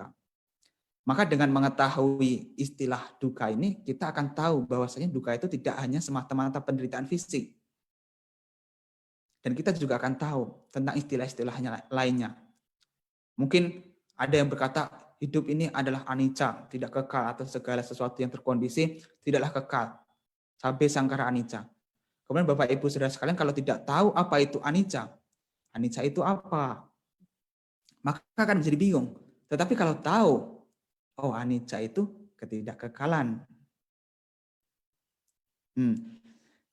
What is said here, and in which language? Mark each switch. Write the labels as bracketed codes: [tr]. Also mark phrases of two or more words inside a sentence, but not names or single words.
[id] Maka dengan mengetahui istilah duka ini, kita akan tahu bahwasanya duka itu tidak hanya semata-mata penderitaan fisik. Dan kita juga akan tahu tentang istilah-istilahnya lainnya. Mungkin ada yang berkata hidup ini adalah anicca, tidak kekal, atau segala sesuatu yang terkondisi tidaklah kekal. [pi] Sabbe sangkara anicca. [id] Kemudian Bapak Ibu Saudara sekalian kalau tidak tahu apa itu anicca, anicca itu apa? Maka akan menjadi bingung. Tetapi kalau tahu, oh anicca itu ketidakkekalan.